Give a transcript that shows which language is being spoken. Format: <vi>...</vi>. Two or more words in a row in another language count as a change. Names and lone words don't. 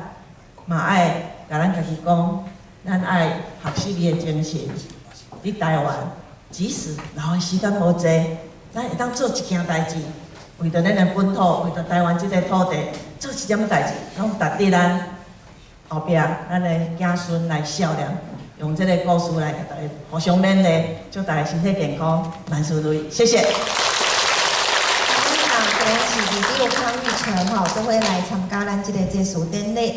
<nan>嘛爱甲咱家己讲，咱爱学习伊的精神。伫台湾，即使留的时间无济，咱会当做一件代志，为着咱的本土，为着台湾这个土地，做一点代志，拢值得咱后壁咱的子孙来孝念。用这个故事来甲大家互相勉励，祝大家身体健康，万事如意。谢谢。现场可能是第六康裕成都会来参加咱这个结束典礼。</nan>